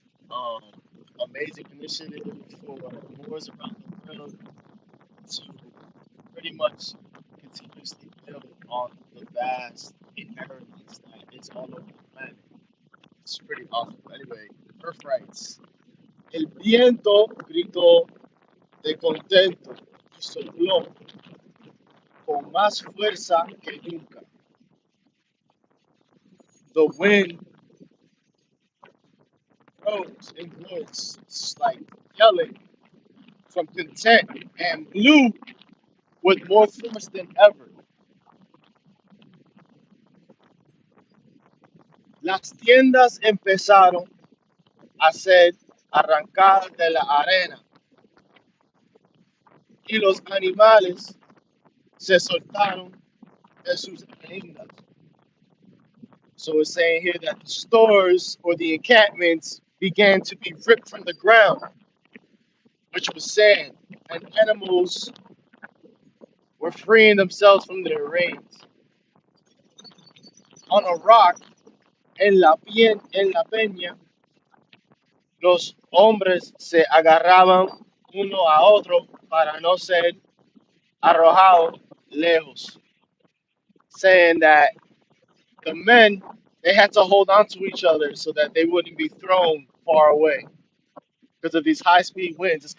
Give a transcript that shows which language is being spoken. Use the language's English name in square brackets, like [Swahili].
[English] Um, Amazing initiative for Moors around the world to pretty much continuously build on the vast inheritance that is all over the planet. It's pretty awesome. Anyway, birthrights. [Spanish] El viento gritó de contento y sopló con más fuerza que nunca. [English] The wind rose in voice, like yelling from content, and blew with more force than ever. [Spanish] Las tiendas empezaron a ser arrancadas de la arena y los animales se soltaron de sus arengas. [English] So it's saying here that the stores or the encampments began to be ripped from the ground, which was sand, and animals were freeing themselves from their reins. On a rock, [Spanish] en la peña, los hombres se agarraban uno a otro para no ser arrojados lejos, [English] saying that the men they had to hold on to each other so that they wouldn't be thrown far away because of these high-speed winds.